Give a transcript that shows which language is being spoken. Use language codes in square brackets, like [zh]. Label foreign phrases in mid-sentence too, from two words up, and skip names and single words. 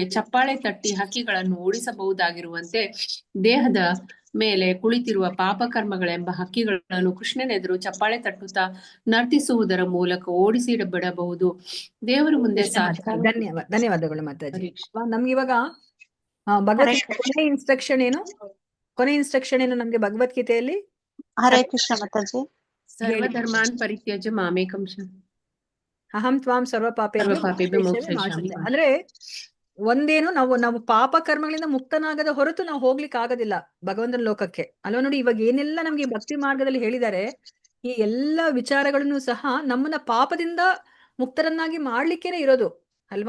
[kn] ಚಪ್ಪಾಳೆ ತಟ್ಟಿ ಹಕ್ಕಿಗಳನ್ನು ಓಡಿಸಬಹುದಾಗಿರುವಂತೆ ದೇಹದ ಮೇಲೆ ಕುಳಿತಿರುವ ಪಾಪಕರ್ಮಗಳೆಂಬ ಹಕ್ಕಿಗಳನ್ನು ಕೃಷ್ಣನೆದುರು ಚಪ್ಪಾಳೆ ತಟ್ಟುತ್ತಾ ನರ್ತಿಸುವುದರ ಮೂಲಕ ಓಡಿಸಿಬಿಡಬಹುದು. ದೇವರ ಮುಂದೆ ಧನ್ಯವಾದಗಳು ಮಾತಾಜಿ. ನಮ್ಗೆ ಇವಾಗ ಭಗವದ್ಗೀತೆ ಕೊನೆ ಇನ್ಸ್ಟ್ರಕ್ಷನ್ ಏನು? ಕೊನೆ ಇನ್ಸ್ಟ್ರಕ್ಷನ್ ಏನು ನಮ್ಗೆ ಭಗವದ್ಗೀತೆಯಲ್ಲಿ? ಹರೇ ಕೃಷ್ಣ ಮಾತಾಜಿ. [sa] ಸರ್ವಧರ್ಮಾನ್ ಪರಿತ್ಯಜ್ಯ ಮಾಮೇಕಂ ಅಹಂ ತ್ವಾಂ ಸರ್ವ ಪಾಪೇಭ್ಯೋ ಸರ್ವಪಾಪೇಭ್ಯೋ ಮೋಕ್ಷಯಿಷ್ಯಾಮಿ ಮೋಕ್ಷಯಿಷ್ಯಾಮಿ. ಮಾಚತೆ. [kn] ಅಂದ್ರೆ ಒಂದೇನು, ನಾವು ಪಾಪ ಕರ್ಮಗಳಿಂದ ಮುಕ್ತನಾಗದ ಹೊರತು ನಾವು ಹೋಗ್ಲಿಕ್ಕೆ ಆಗೋದಿಲ್ಲ ಭಗವಂತನ ಲೋಕಕ್ಕೆ ಅಲ್ವಾ. ನೋಡಿ, ಇವಾಗ ಏನೆಲ್ಲ ನಮ್ಗೆ ಭಕ್ತಿ ಮಾರ್ಗದಲ್ಲಿ ಹೇಳಿದ್ದಾರೆ, ಈ ಎಲ್ಲ ವಿಚಾರಗಳನ್ನು ಸಹ ನಮ್ಮನ್ನ ಪಾಪದಿಂದ ಮುಕ್ತರನ್ನಾಗಿ ಮಾಡ್ಲಿಕ್ಕೇನೆ ಇರೋದು ಅಲ್ವಾ.